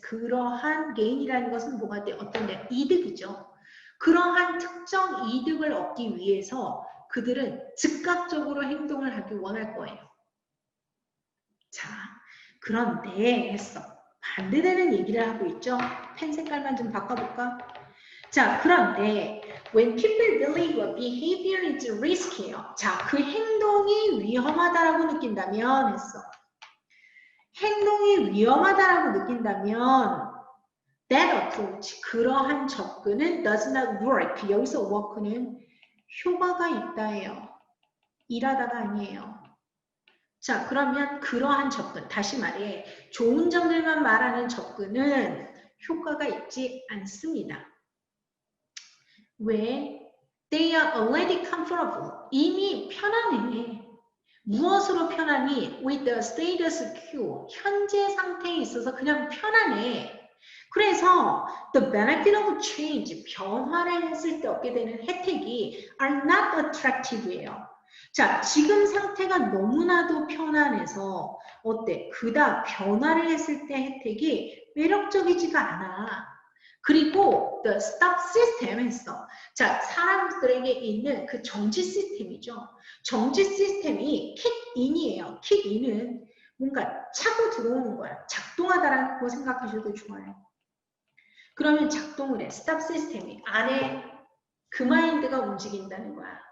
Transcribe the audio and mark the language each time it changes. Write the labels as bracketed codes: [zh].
[ko] 그러한 gain이라는 것은 뭐가 돼? 어떤 데? 이득이죠. 그러한 특정 이득을 얻기 위해서 그들은 즉각적으로 행동을 하기 원할 거예요. 자, 그런데 했어. 반대되는 얘기를 하고 있죠. 펜 색깔만 좀 바꿔볼까? 자, 그런데 [en] when people believe a behavior is risky예요. [ko] 자, 그 행동이 위험하다라고 느낀다면 했어. 행동이 위험하다라고 느낀다면 [en] that approach, [ko] 그러한 접근은 [en] does not work. [ko] 여기서 work는 효과가 있다예요. 일하다가 아니에요. 자, 그러면 그러한 접근, 다시 말해 좋은 점들만 말하는 접근은 효과가 있지 않습니다. 왜? [en] They are already comfortable. [ko] 이미 편안해. 무엇으로 편하니? [en] With the status quo. [ko] 현재 상태에 있어서 그냥 편안해. 그래서 [en] the benefit of change, [ko] 변화를 했을 때 얻게 되는 혜택이 [en] are not attractive [ko] 예요. 자, 지금 상태가 너무나도 편안해서 어때? 그다음 변화를 했을 때 혜택이 매력적이지가 않아. 그리고 [en] the stop system [ko] 했어. 자, 사람들에게 있는 그 정지 시스템이죠. 정지 시스템이 킥인이에요. 킥인은 뭔가 차고 들어오는 거야. 작동하다라는 거 생각하셔도 좋아요. 그러면 작동을 해. 스탑 시스템이 안에 그 마인드가 움직인다는 거야.